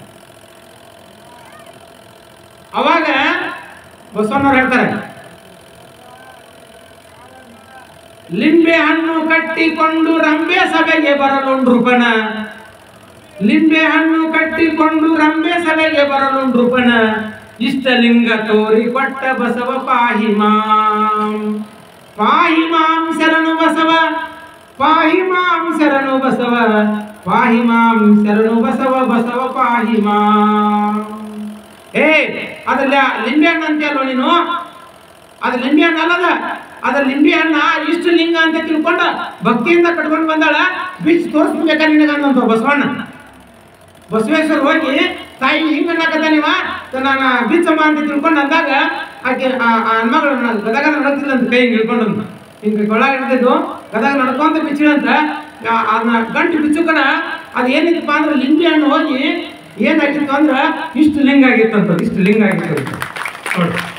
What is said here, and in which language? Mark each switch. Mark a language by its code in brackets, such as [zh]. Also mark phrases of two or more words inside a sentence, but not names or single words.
[kn] ಅವಾಗ ಬಸವಣ್ಣವ್ರು ಹೇಳ್ತಾರೆ ಲಿಂಬೆ ಹಣ್ಣು ಕಟ್ಟಿಕೊಂಡು ರಂಬೆ ಸಭೆಗೆ ಬರಲು ನೃಪನ ಲಿಂಬೆ ಹಣ್ಣು ಕಟ್ಟಿಕೊಂಡು ರಂಬೆ ಸಭೆಗೆ ಬರಲು ನೃಪನ ಇಷ್ಟಲಿಂಗ ತೋರಿ ಕೊಟ್ಟ ಬಸವ ಪಾಹಿ ಮಾಂ ಶರಣು ಬಸವ ಪಾಹಿ ಮಾಂ ಶರಣು ಬಸವ ಪಾಹಿ ಮಾಂ ಶರಣು ಬಸವ ಬಸವ ಪಾಹಿ ಮಾಂ. ಏ ಅದಲ್ಲ ಲಿಂಬೆ ಹಣ್ಣು ಅಂತೀಯಲ್ವ ನೀನು, ಅದು ಲಿಂಬೆ ಹಣ್ಣು ಅಲ್ಲದ, ಅದ ಲಿಂಬೆ ಹಣ್ಣ ಇಷ್ಟು ಲಿಂಗ ಅಂತ ತಿಳ್ಕೊಂಡ ಭಕ್ತಿಯಿಂದ ಕಟ್ಕೊಂಡು ಬಂದಾಳ. ಬಿಚ್ಚಿ ತೋರಿಸ್ಬೇಕಾ ನಿನಗಂತ ಬಸವಣ್ಣ ಬಸವೇಶ್ವರ ಹೋಗಿ ತಾಯಿ ಹಿಂಗ ಅನ್ನಕತ್ತ ನೀವ ನಾನು ಬಿಚ್ಚಮ್ಮ ಅಂತ ತಿಳ್ಕೊಂಡು ಅಂದಾಗ ಆಕೆ ಆ ಹೆಣ್ಮಗಳು ಗದಗ ನಡಕ್ತಿಲ್ಲ ಅಂತ ಕೈ ಹಿಂಗೆ ಹಿಡ್ಕೊಂಡು ಹಿಂಗೆ ಕೊಳ್ಳಾಗ ಹಿಡ್ತಿದ್ದು ಗದಗ ನಡ್ಕೊಂತ ಬಿಚ್ಚಿಳಂತ ಅದನ್ನ ಗಂಟು ಬಿಚ್ಚುಕನ ಅದು ಏನಿತ್ತಪ್ಪ ಅಂದ್ರೆ ಲಿಂಬೆ ಹಣ್ಣು ಹೋಗಿ ಏನಾಗಿತ್ತು ಅಂದ್ರೆ ಇಷ್ಟು ಲಿಂಗ ಆಗಿತ್ತಂತ, ಇಷ್ಟು ಲಿಂಗ ಆಗಿತ್ತು ನೋಡಿ.